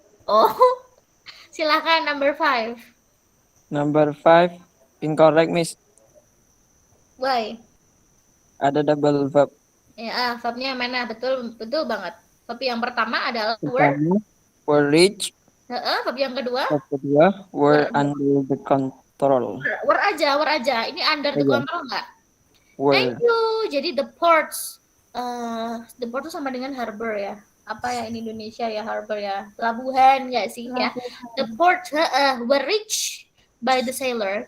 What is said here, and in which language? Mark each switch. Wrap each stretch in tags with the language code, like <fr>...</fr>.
<id>Oh, silahkan number 5.</id> <en>Number 5. Incorrect, Miss. Why?</en> <id>Ada double verb. Ya, verbnya mana? Betul banget. Verb yang pertama adalah were.</id> <en>Pertama, were rich.</en> <id>Verb yang kedua</id> <en>Verb kedua, were under the control. were aja. Ini under the</en> <id>Iya. control nggak?</id> <en>Were. Thank you.</en> <id>Jadi the ports itu sama dengan harbor ya. Apa ya in Indonesia ya harbor ya? Pelabuhan nggak sih ya?</id> <en>The ports were reached by the sailor.</en>